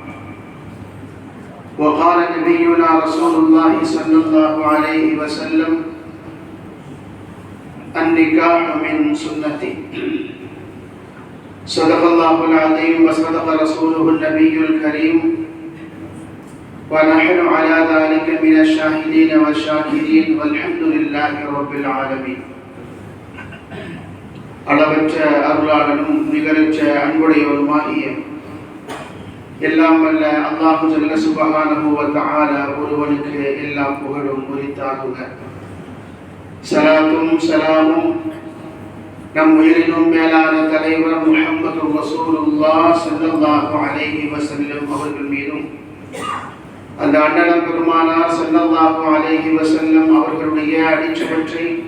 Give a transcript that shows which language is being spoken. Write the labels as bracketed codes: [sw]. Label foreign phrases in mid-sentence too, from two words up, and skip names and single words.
[ar] وقال نبينا رسول الله صلى الله عليه وسلم: النكاح من سنتي. صدق الله العظيم وصدق رسوله النبي الكريم، ونحن على ذلك من الشاهدين والشاكرين والحمد لله رب العالمين. [ta] அளவற்ற அருளாளனும் நிகரற்ற அன்புடையவருமாகிய எல்லாம் வல்ல [ar] الله جل سبحانه و تعالى [ta] ஒருவனுக்கு எல்லா புகழும் உரித்தாகுக. ஸலாத்தும் ஸலாமும் நம் உயிரினும் மேலான தலைவர் முஹம்மது [ar] رسول الله صلى الله عليه وسلم [ta] அவர்கள் மீதும், அந்த அண்ணலம் பெருமானார் [ar] صلى الله عليه وسلم [ta] அவர்களுடைய அடிச்சுவற்றை